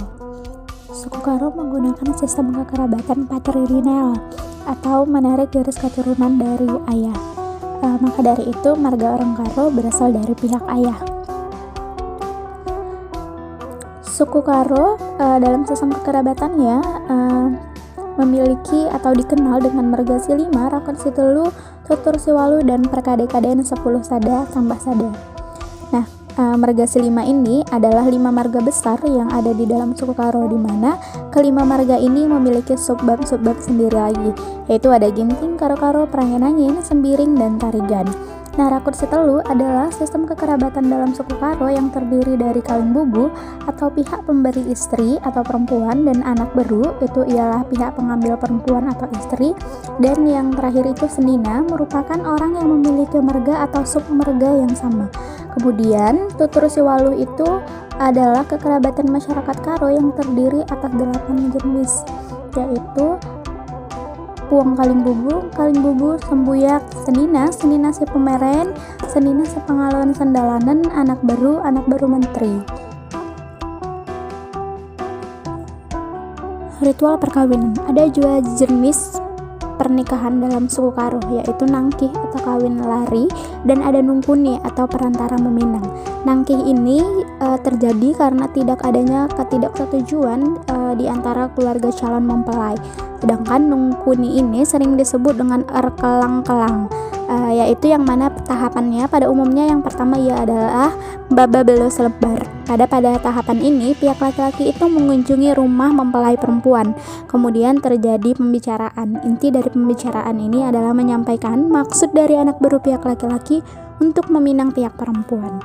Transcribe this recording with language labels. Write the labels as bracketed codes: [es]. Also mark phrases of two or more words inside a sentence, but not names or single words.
[id] Suku Karo menggunakan sistem kekerabatan patrilineal atau menarik garis keturunan dari ayah. Maka dari itu marga orang Karo berasal dari pihak ayah. Suku Karo dalam sistem kekerabatannya memiliki atau dikenal dengan marga Silima, Rakon Situlu, Tutur Siwalu, dan Perkade-kadean 10 Sada tambah Sada. Nah, marga Silima ini adalah 5 marga besar yang ada di dalam suku Karo, di mana kelima marga ini memiliki subbab-subbab sendiri lagi, yaitu ada Ginting, Karo-Karo, Prangenangin, Sembiring, dan Tarigan. Nah, Rakut Sitelu adalah sistem kekerabatan dalam suku Karo yang terdiri dari kawin bubu atau pihak pemberi istri atau perempuan, dan anak beru itu ialah pihak pengambil perempuan atau istri, dan yang terakhir itu Senina merupakan orang yang memiliki marga atau submarga yang sama. Kemudian Tutur Siwalu itu adalah kekerabatan masyarakat Karo yang terdiri atas 8 jenis, yaitu Puang Kaling Bubu, Sembuyak, Senina Si Pemeren, Senina Si Pengalon Sendalanan, Anak Baru Menteri. Ritual perkawinan. Ada dua jenis pernikahan dalam suku Karo, yaitu nangkih atau kawin lari, dan ada nungkuni atau perantara meminang. Nangkih ini terjadi karena tidak adanya ketidaksetujuan di antara keluarga calon mempelai. Sedangkan nungkuni ini sering disebut dengan erkelang-kelang, yaitu yang mana tahapannya pada umumnya yang pertama ia adalah [btx] baba belo selebar. [id] Pada tahapan ini pihak laki-laki itu mengunjungi rumah mempelai perempuan. Kemudian terjadi pembicaraan. Inti dari pembicaraan ini adalah menyampaikan maksud dari anak baru pihak laki-laki untuk meminang pihak perempuan.